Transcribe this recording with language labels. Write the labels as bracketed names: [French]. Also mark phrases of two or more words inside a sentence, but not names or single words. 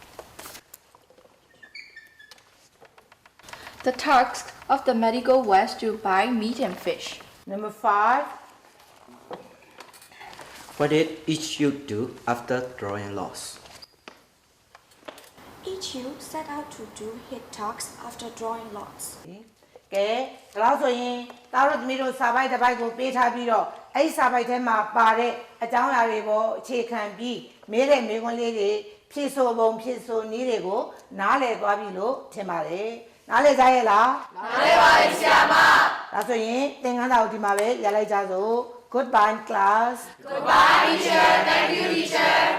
[English] The task of the medical was to buy meat and fish. Number 5 What did each youth do after drawing lots? Each youth set out to do his tasks after drawing lots. [Burmese] ကဲဒါလို့ဆိုရင်သားတို့သမီးတို့စာပိုက်တစ်ပိုက်ကိုပေးထားပြီးတော့အဲ့ဒီစာပိုက်ထဲမှာပါတဲ့အကြောင်းအရာတွေပေါ်အခြေခံပြီးမေးတဲ့မေးခွန်းလေးတွေဖြည့်ဆိုပုံဖြည့်ဆိုနည်းတွေကိုနားလည်သွားပြီလို့ထင်ပါတယ်နားလည်ကြရဲ့လား နားလည်ပါပြီဆရာမ ဒါဆိုရင်သင်ခန်းစာကိုဒီမှာပဲရလိုက်ကြစို့ [English] Goodbye class Goodbye teacher thank you teacher